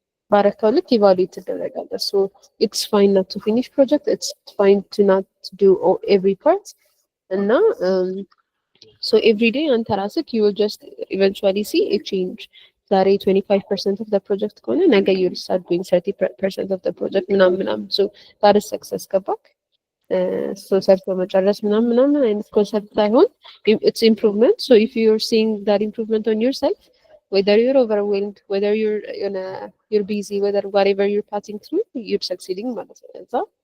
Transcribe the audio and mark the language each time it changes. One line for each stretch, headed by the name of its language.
Amharic: ባረካው ልክ ኢቫሉዌት ትደረጋለህ።
English: so it's fine not to finish project, it's fine to not do every part እና so every day
Amharic: አንተ ራስህ
English: you will just eventually see a change. ዛሬ 25% of the project
Amharic: ከሆነ ነገ
English: you will start doing 30% of the project ምናምን so that is success
Amharic: ገባክ? so ሰርቶ መጨረስ ምናምን አይነት ኮንሰፕት ሳይሆን
English: it's improvement. so if you're seeing that improvement on yourself, whether you're overwhelmed, whether you're busy, whether whatever you're passing through, you're succeeding
Amharic: ማለት ነው።
English: so